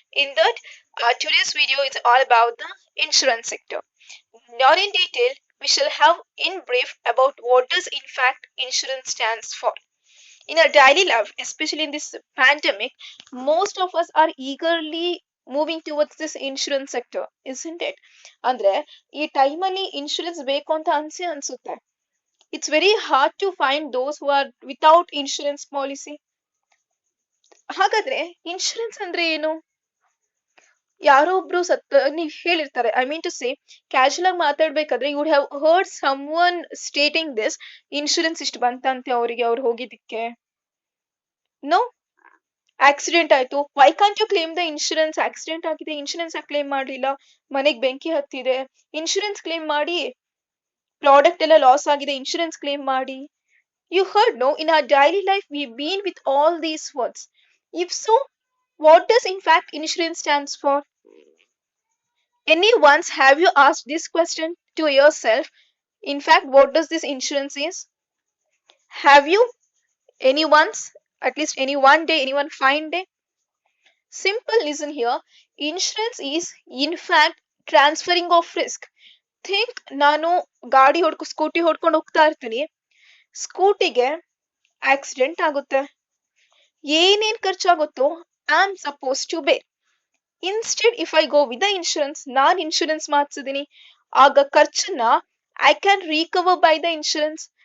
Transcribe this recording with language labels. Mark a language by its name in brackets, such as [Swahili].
[English] In that today's video is all about the insurance sector. Not in detail, we shall have in brief about what does in fact insurance stands for. In our daily life, especially in this pandemic, most of us are eagerly moving towards this insurance sector isn't it. [Kannada] ಅಂದ್ರೆ ಈ ಟೈಮಲ್ಲಿ insurance ಬೇಕು ಅಂತ ಅನ್ಸುತ್ತೆ. [English] It's very hard to find those who are without insurance policy. [Kannada] ಹಾಗಾದ್ರೆ insurance ಅಂದ್ರೆ ಏನು? ಯಾರೋ ಒಬ್ರು ನೀವ್ ಹೇಳಿರ್ತಾರೆ, [English] I mean to say [Kannada] casual ಆಗಿ ಮಾತಾಡ್ಬೇಕಾದ್ರೆ [English] you would have heard someone stating this, [Kannada] insurance ಇಷ್ಟು ಬಂತಂತೆ ಅವರಿಗೆ, ಅವ್ರು ಹೋಗಿದ್ದಕ್ಕೆ. [English] no, [Kannada] ಆಕ್ಸಿಡೆಂಟ್ ಆಯ್ತು, [English] Why can't you claim the insurance? [Kannada] Accident ಆಗಿದೆ, ಇನ್ಶೂರೆನ್ಸ್ ಕ್ಲೇಮ್ ಮಾಡಲಿಲ್ಲ, ಮನೆಗ್ ಬೆಂಕಿ ಹತ್ತಿದೆ, ಇನ್ಶೂರೆನ್ಸ್ ಕ್ಲೇಮ್ ಮಾಡಿ. ಪ್ರಾಡಕ್ಟ್ ಎಲ್ಲ ಲಾಸ್ ಆಗಿದೆ, ಇನ್ಶೂರೆನ್ಸ್ ಕ್ಲೇಮ್ ಮಾಡಿ. [English] You heard no, in our daily life we been with all these words. If so, what does in fact insurance stands for? Any once have you asked this question to yourself? In fact, what does this insurance is? Have you any once, at least any one day, any one fine day? Simple, listen here. Insurance is in fact transferring of risk. [Kannada] Think, ನಾನು ಗಾಡಿ scooty ಹೊಡ್ಕೊಂಡು ಹೋಗ್ತಾ ಇರ್ತೀನಿ, ಸ್ಕೂಟಿಗೆ accident ಆಗುತ್ತೆ, ಏನೇನ್ ಖರ್ಚಾಗುತ್ತೋ [English] I am supposed to bear. Instead if I go with the insurance, [Kannada] non insurance ಮಾಡಿಸಿದೀನಿ, ಆಗ ಖರ್ಚನ್ನ [English] I can recover by the insurance.